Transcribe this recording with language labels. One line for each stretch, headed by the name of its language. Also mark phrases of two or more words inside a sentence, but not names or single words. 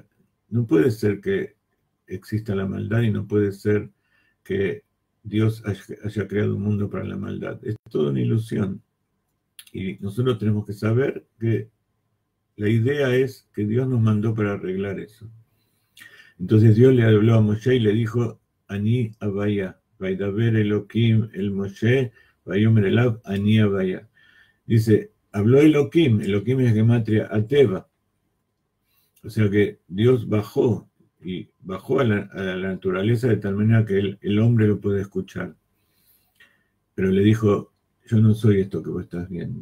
Spanish: No puede ser que exista la maldad y no puede ser que Dios haya creado un mundo para la maldad. Es toda una ilusión. Y nosotros tenemos que saber que la idea es que Dios nos mandó para arreglar eso. Entonces Dios le habló a Moshe y le dijo,
Hebrew: אני הויה, וידבר אלהים אל משה, ויאמר אליו, אני הויה.
Spanish: Dice, habló Elohim es
Hebrew: גימטריה הטבע.
Spanish: O sea que Dios bajó a la naturaleza de tal manera que el hombre lo puede escuchar. Pero le dijo, yo no soy esto que vos estás viendo.